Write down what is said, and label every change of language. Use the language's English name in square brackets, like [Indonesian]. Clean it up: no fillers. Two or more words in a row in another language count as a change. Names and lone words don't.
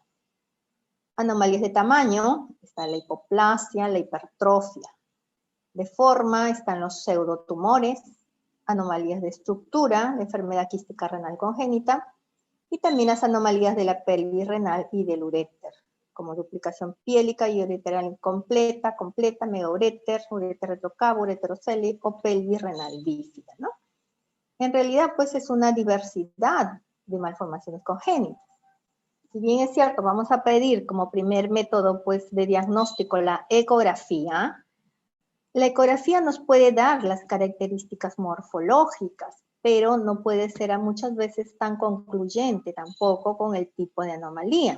[Spanish] Anomalías de tamaño, está la hipoplasia, la hipertrofia. De forma, están los pseudotumores, anomalías de estructura, la enfermedad quística renal congénita, y también las anomalías de la pelvis renal y del uréter, como duplicación piélica y ureteral incompleta, completa, megauréter, ureter retrocavo, ureterocele o pelvis renal bífida, ¿no? En realidad, pues es una diversidad de malformaciones congénitas. Si bien es cierto, vamos a pedir como primer método, pues, de diagnóstico la ecografía. La ecografía nos puede dar las características morfológicas, pero no puede ser muchas veces tan concluyente tampoco con el tipo de anomalía.